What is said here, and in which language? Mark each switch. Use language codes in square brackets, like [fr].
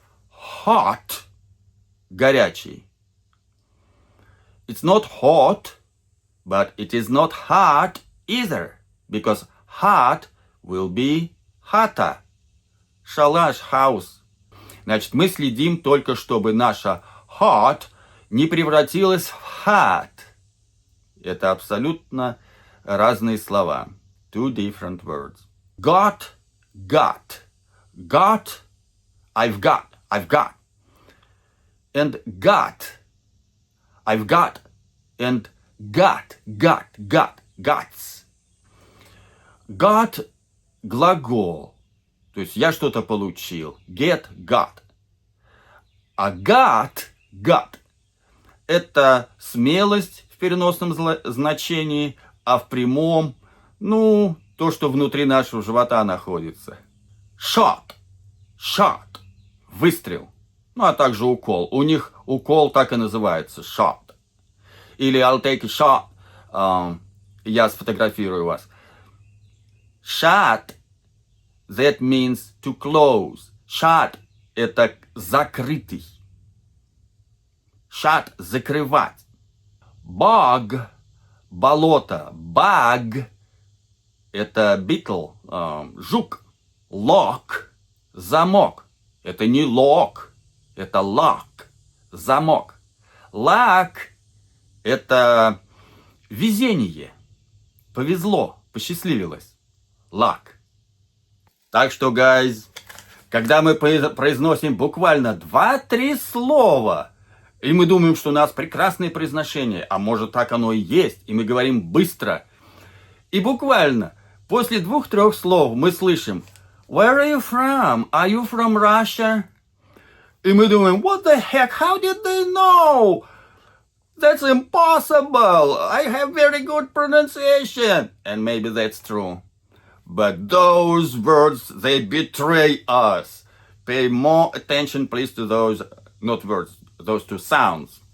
[en] Hot, горячий. It's not hot, but it is not hot either, because hot will be хата. [ru] Шалаш, house. Значит, мы следим только, чтобы наша hot не превратилась в hot. Это абсолютно разные слова. [en] Two different words. Got, got. Got, I've got. And got, I've got. And got. Gots. [ru] Got – глагол. То есть я что-то получил. Get, got. А got – это смелость в переносном значении, а в прямом, то, что внутри нашего живота находится. Shot, выстрел. А также укол. У них укол так и называется, shot. [en] Или I'll take a shot. [ru] Я сфотографирую вас. [en] Shut, that means to close. [ru] Shut – это закрытый. Shut – закрывать. Bog – болото. Bug – это beetle, жук. Lock – замок. Это не lock, это lock – замок. Luck – это везение. Повезло, посчастливилось. [en] Luck. [ru] Так что, guys, когда мы произносим буквально 2-3 слова, и мы думаем, что у нас прекрасное произношение, а может так оно и есть, и мы говорим быстро, и буквально после 2-3 слов мы слышим [en] Where are you from? Are you from Russia? [ru] И мы думаем, [en] what the heck? How did they know? That's impossible. I have very good pronunciation. And maybe that's true. But those words, they betray us. Pay more attention, please, to those, not words, those two sounds.